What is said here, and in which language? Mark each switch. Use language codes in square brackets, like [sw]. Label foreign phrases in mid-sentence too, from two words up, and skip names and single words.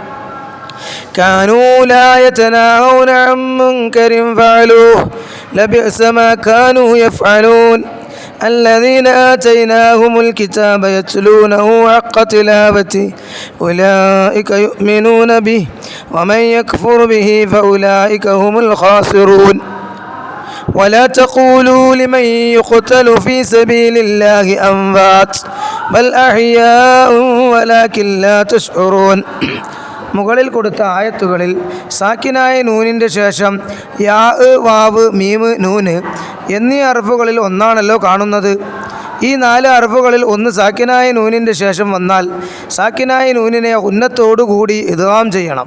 [ar] كانوا لا يتناهون عن منكر فعلوه لبئس ما كانوا يفعلون الذين آتيناهم الكتاب يتلونه حق تلاوته أولئك يؤمنون به ومن يكفر به فأولئك هم الخاسرون ولا تقولوا لمن يقتل في سبيل الله أموات بل أحياء ولكن لا تشعرون. [ml] മുകളിൽ കൊടുത്ത ആയത്തുകളിൽ സാക്കിനായ നൂനിൻ്റെ ശേഷം യാ, വാവ്, മീമ്, നൂന് എന്നീ അർഫുകളിൽ ഒന്നാണല്ലോ കാണുന്നത്. ഈ 4 അർഫുകളിൽ ഒന്ന് സാക്കിനായ നൂനിൻ്റെ ശേഷം വന്നാൽ സാക്കിനായ നൂനിനെ ഉന്നത്തോടുകൂടി ഇദ്ഗാം ചെയ്യണം.